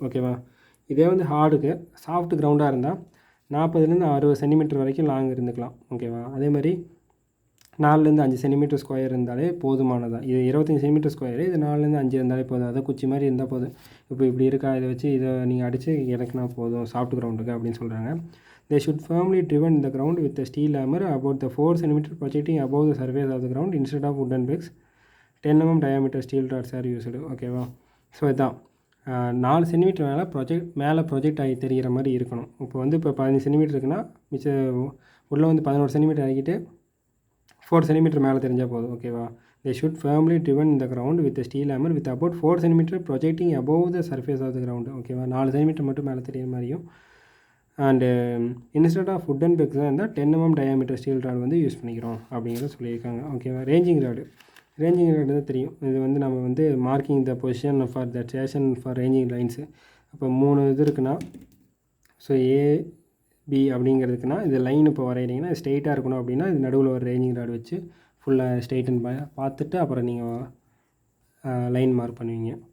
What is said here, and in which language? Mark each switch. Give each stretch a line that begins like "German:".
Tamil: ஓகேவா, இதே வந்து ஹார்டுக்கு சாஃப்ட் கிரவுண்டாக இருந்தால் 40 to 60 சென்டிமீட்டர் வரைக்கும் லாங் இருந்துக்கலாம். ஓகேவா, அதே மாதிரி 4 to 5 சென்டிமீட்டர் ஸ்கொயர் இருந்தாலே போதுமானதான். இது 25 சென்டிமீட்டர் ஸ்கொயரு, இது 4 to 5 இருந்தாலே போதும். அதை குச்சி மாதிரி இருந்தால் போதும். இப்போ இப்படி இருக்கா, இதை வச்சு இதை நீங்கள் அடித்து இறக்குனா போதும் சாஃப்ட் கிரவுண்டுக்கு அப்படின்னு சொல்கிறாங்க.
English: They should firmly driven the ground with a steel hammer about the 4 cm projecting above the surface of the ground instead of wooden pegs. 10 mm diameter steel rods are used.
Tamil: ஓகேவா, so இதுதான் 4 centimetre மேலே project ஆகி தெரிகிற மாதிரி இருக்கணும். இப்போ வந்து இப்போ 15 சென்டிமீட்டர் இருக்குன்னா மிச்சம் உள்ளே வந்து 11 சென்டிமீட்டர் ஆகிக்கிட்டு 4 சென்டிமீட்டர் மேலே தெரிஞ்சால் போதும்.
English: ஓகேவா, they should firmly driven in the ground with a steel hammer with about 4 cm projecting above the surface of the ground.
Tamil: ஓகேவா, 4 சென்டிமீட்டர் மட்டும் மேலே தெரிகிற மாதிரியும். And
English: instead of wooden pegs
Tamil: தான் இருந்தால்
English: 10 mm diameter steel rod
Tamil: வந்து use பண்ணிக்கிறோம் அப்படிங்கிறத சொல்லியிருக்காங்க. ஓகேவா, ரேஞ்சிங் ராடு தான் தெரியும். இது வந்து நம்ம வந்து
English: Marking the position for the station for ranging lines.
Tamil: அப்போ 3 இது இருக்குன்னா, ஸோ ஏபி அப்படிங்கிறதுக்குன்னா இது லைன் இப்போ வரைகிறீங்கன்னா ஸ்ட்ரெயிட்டாக இருக்கணும் அப்படின்னா இது நடுவில் ஒரு ரேஞ்சிங் ராடு வச்சு ஃபுல்லாக ஸ்ட்ரெயிட்டன் பார்த்துட்டு அப்புறம் நீங்கள் லைன் மார்க் பண்ணுவீங்க.